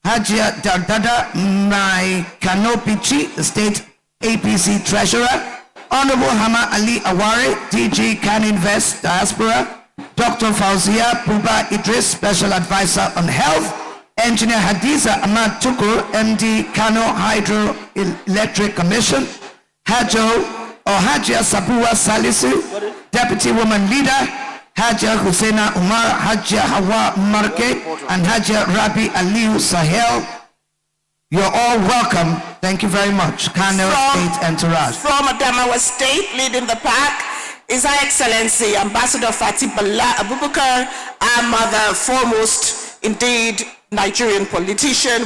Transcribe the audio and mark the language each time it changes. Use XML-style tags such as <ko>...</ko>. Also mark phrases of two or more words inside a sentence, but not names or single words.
<en>Hajia Dardada Mai Kanopichi, the State APC Treasurer, Honorable Hama Ali Aware, DG Can Invest Diaspora, Dr. Fauzia Puba Idris, Special Advisor on Health, Engineer Hadiza Ahmad Tukur, MD Kano Hydroelectric Commission, Hajia Sabua Salisu, Deputy Woman Leader, Hajia Husseina Umar, Hajia Hawa Marke, and Hajia Rabi Aliu Sahel. You're all welcome. Thank you very much. Kano State Entourage. From Adamawa State, leading the pack, is Her Excellency Ambassador Fatih Bala Abubakar, our mother foremost, indeed, Nigerian politician.</en>